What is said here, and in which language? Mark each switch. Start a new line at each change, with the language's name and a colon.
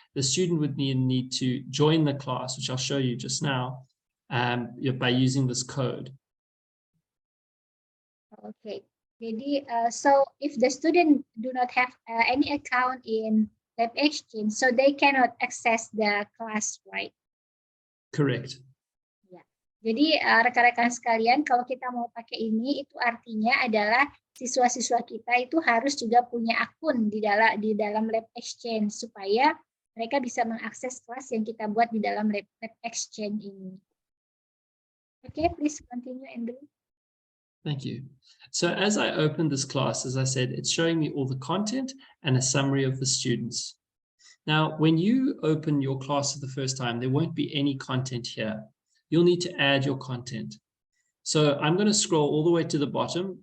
English: The student would need to join the class, which I'll show you just now, by using this code. Okay, jadi so if the student do not have any account in LabXchange, so they cannot access the class, right? Correct.
Indonesian: Ya, jadi rekan-rekan sekalian, kalau kita mau pakai ini, itu artinya adalah siswa-siswa kita itu harus juga punya akun di dalam LabXchange supaya mereka bisa mengakses kelas yang kita buat di dalam LabXchange ini.
English: Okay, please continue, Andrew. Thank you. So as I opened this class, as I said, it's showing me all the content and a summary of the students. Now, when you open your class for the first time, there won't be any content here. You'll need to add your content. So I'm going to scroll all the way to the bottom.